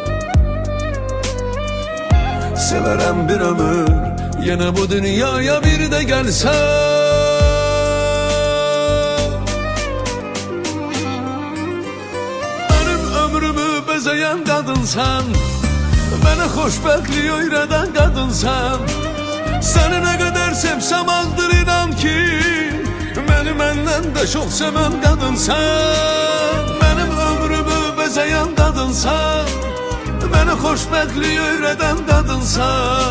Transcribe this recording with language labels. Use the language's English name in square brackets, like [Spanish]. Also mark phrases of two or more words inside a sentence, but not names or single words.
[Turkish] Severem bir ömür, yine bu dünyaya bir de gelsen. Ömrümü bezeyen kadınsan, bana [Azerbaijani] xoşbəxtlik öyrədən qadınsan. Səni nə qədər sevsəm azdır inan ki, məni məndən də çox sevən qadınsan. Mənim ömrümü bezeyen qadınsan, bana xoşbəxtlik öyrədən qadınsan.